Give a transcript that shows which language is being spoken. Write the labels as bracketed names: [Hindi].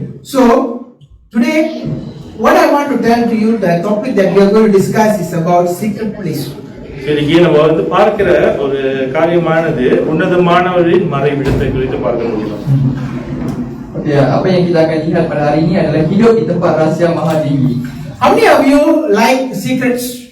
[English] So today, what I want to tell to you, the topic that we are going to discuss is about secret place. [Tamil] இன்னைக்கு நம்ம பார்க்கிற ஒரு காரியமானது உன்னதமானவரின் மறைவிடத்தை குறித்து பார்க்க முடியும். [Malay] Okay, apa yang kita akan lihat pada hari ini adalah hidup di tempat rahsia maha tinggi. [English] How many of you like secrets?